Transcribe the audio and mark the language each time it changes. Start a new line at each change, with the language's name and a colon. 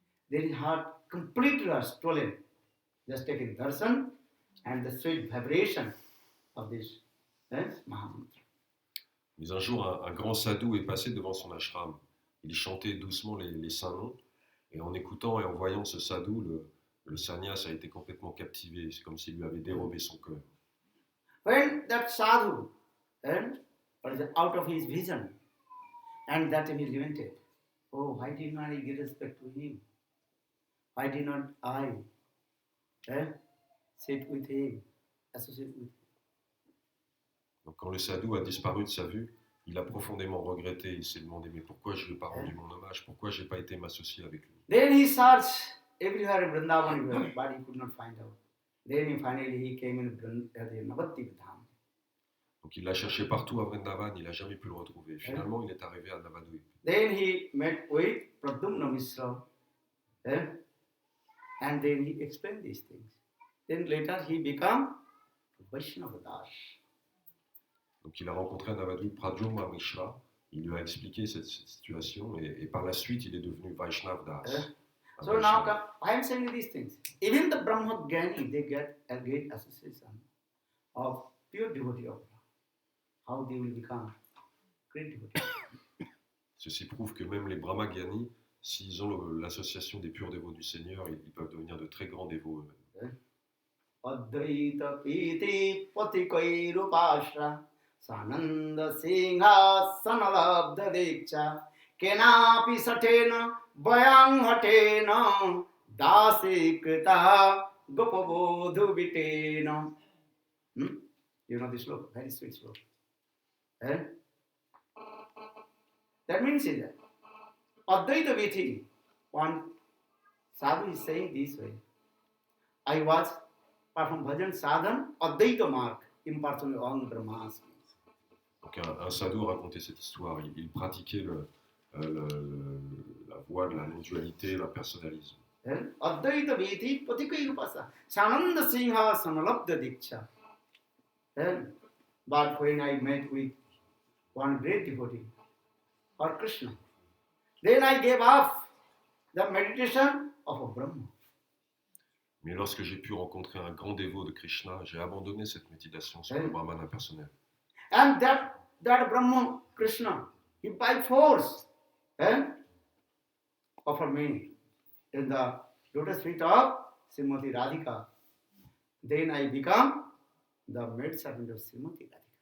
English: Then his heart completely was stolen, just taking darshan and the sweet vibration of this Mahamantra.
French: Mais un jour, un grand sadhu est passé devant son ashram. Il chantait doucement les saints noms, et en écoutant et en voyant ce sadhu, le sannyas a été complètement captivé. C'est comme s'il lui avait dérobé son cœur.
English: When that sadhu was out of his vision, and that he lamented, oh, why did not I give respect to him? Why did not I sit with him, associate with him?
French: Donc quand le sadhu a disparu de sa vue, il a profondément regretté. Il s'est demandé, mais pourquoi je ne lui ai pas rendu mon hommage? Pourquoi je n'ai pas été m'associer avec lui?
English: Then he searched everywhere in Vrindavan, but he could not find out. Then finally he came in Navadvip Dham.
French: Donc il l'a cherché partout à Vrindavan, il n'a jamais pu le retrouver. Finalement, il est arrivé à Navadvip.
English: Then he met with Pradyumna Mishra, and then he explained these things. Then later he became Vaishnava Das.
French: Donc il a rencontré à Navadvip Pradyumna Mishra, il lui a expliqué cette situation et par la suite il est devenu Vaishnav Das.
English: So now I am saying these things. Even the Brahmagyani, they get a great association of pure devotee of Lord. How they will become great devotee.
French: Ceci prouve que même les Brahmagyanis, s'ils ont l'association des purs dévots du Seigneur, ils peuvent devenir de très grands dévots eux-mêmes.
Sanskrit: Advaita piti patikoi rupashra Sananda Singha Sanalabdha Diksha Kenapi Satena Bayang Hatena Dasi Krita Gopabodhu Vitena.
English: You know this sloka, very sweet sloka. Eh? That means is that Advaita Vithi, one sadhu is saying this way. I was perform bhajan sadhan Advaita mark impersonal Om Brahmasmi.
French: Donc un sadhu racontait cette histoire. Il pratiquait la voie de la non-dualité, la personnalisme.
Sanskrit: Advaita Vithi Patikai Upasa Sananda Singha Sanalabdha Diksha.
English: But when I met with one great devotee, or Krishna, then I gave up the meditation of a Brahma.
French: Mais lorsque j'ai pu rencontrer un grand dévot de Krishna, j'ai abandonné cette méditation sur le Brahman impersonnel.
English: And that Brahma, Krishna, he by force offered me in the lotus feet of Srimati Radhika. Then I become the maid servant of Srimati Radhika.